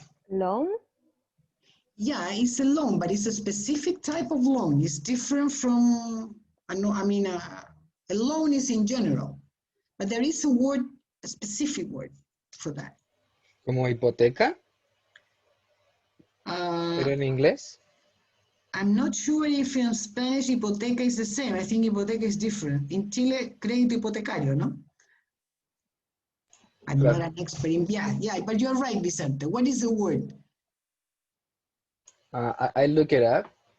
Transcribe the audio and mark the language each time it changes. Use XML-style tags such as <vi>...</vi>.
<en>Loan? Yeah, it's a loan, but it's a specific type of loan. It's different from, a loan is in general, but there is a specific word for that.</en> <es>Como hipoteca, pero en inglés.</es> <en>I'm not sure if in Spanish hipoteca is the same. I think hipoteca is different.</en> <es>In Chile, crédito hipotecario, no?</es> <en>I'm not an expert in, yeah, but you're right, Vicente. What is the word? I look it up.</en>